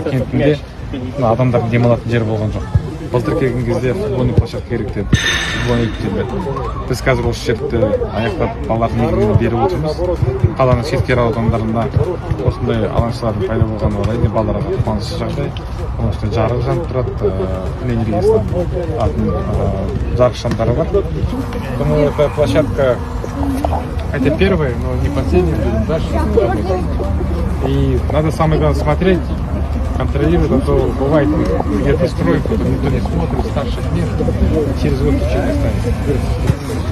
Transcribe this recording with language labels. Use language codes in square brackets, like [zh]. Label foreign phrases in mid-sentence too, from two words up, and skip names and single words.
[kk] келгенде адамдар демалатын жер болған жоқ. Былтыр келген кезде [ru] футбольный площадка [kk] керек деді, футбольный деді. Біз қазір осы жерді аяқтап балалардың игілігіне беріп отырмыз. Қаланың шеткері аудандарында осындай алаңшалардың пайда болған орайда балаларға қуанышты жағдай. Оның үстіне жарық жанып тұрады, энергиясынан жарық шамдары бар. [ru] Думаю, эта площадка это первая, но не последняя, будем дальше. И надо самое главное смотреть, контролировать, а то бывает где-то строим, потом никто не смотрит, старших нет, через год ничего не станет.